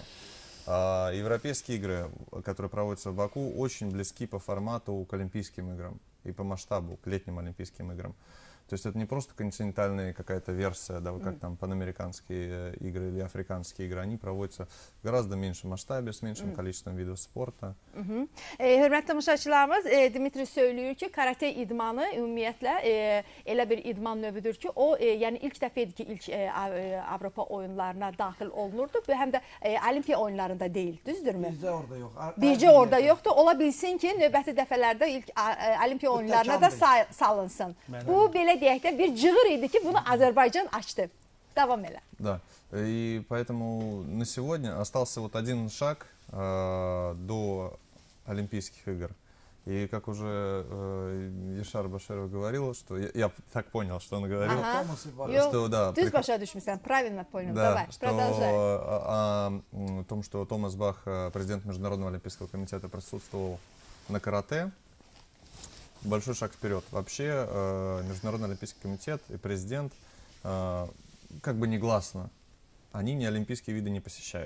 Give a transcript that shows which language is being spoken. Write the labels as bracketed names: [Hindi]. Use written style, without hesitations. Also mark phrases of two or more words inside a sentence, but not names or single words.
[Russian] Европейские игры, которые проводятся в Баку, очень близки по формату к олимпийским играм и по масштабу к летним олимпийским играм. То есть это не просто континентальная какая-то версия, да, как там панамериканские игры или африканские игры, они проводятся в гораздо меньшем масштабе, с меньшим количеством видов спорта. [Azerbaijani] Hörmətli tamaşaçılarımız, Dmitri söylüyor ki, karate idmanı ümumiyyətlə elə bir idman növüdür ki, o yəni ilk dəfə idi ki, ilk Avropa oyunlarına daxil olunurdu. Həm də Olimpiya oyunlarında deyil, düzdürmü? Bircə orada yox. Bircə orada yoxdur. Ola bilsin ki, növbəti dəfələrdə ilk Olimpiya oyunlarına da salınsın. Bu belə deyək də bir cığır idi ki, bunu Azərbaycan açdı. Davam elə. [Russian] Да, и поэтому на сегодня остался вот один шаг до Олимпийских игр. И как уже Ешар Баширов говорил, что я так понял, что он говорил, что да, [Azerbaijani] Ты başa düşmüşsən, [Russian] правильно понял. да, Давай, продолжай. о том, что Томас Бах, президент Международного олимпийского комитета, присутствовал на карате. Большой шаг вперед. Вообще Международный олимпийский комитет и президент как бы негласно, они не олимпийские виды не посещают.